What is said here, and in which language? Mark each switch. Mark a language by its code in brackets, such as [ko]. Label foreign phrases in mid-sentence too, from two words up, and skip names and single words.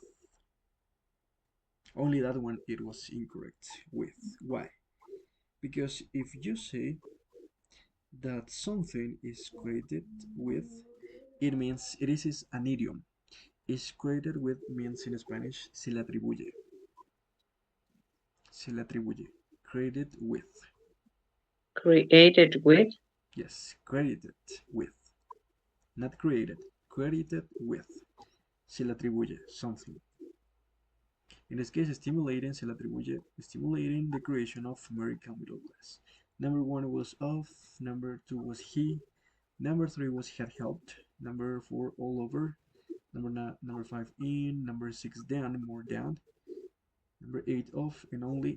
[en] Only that one it was incorrect. With. Why? Because if you say that something is created with, it means it is an idiom. Is created with means in Spanish [es] se le atribuye. Se le atribuye. [en] Created with. Created with. Yes, credited with. Not created. Credited with. [es] Se le atribuye [en] something. In this case, stimulating [es] se le atribuye [en] stimulating the creation of American middle class. Number one was of. Number two was he. Number three was had helped. Number four all over. Number five in. Number six down, more down. Number eight off and only.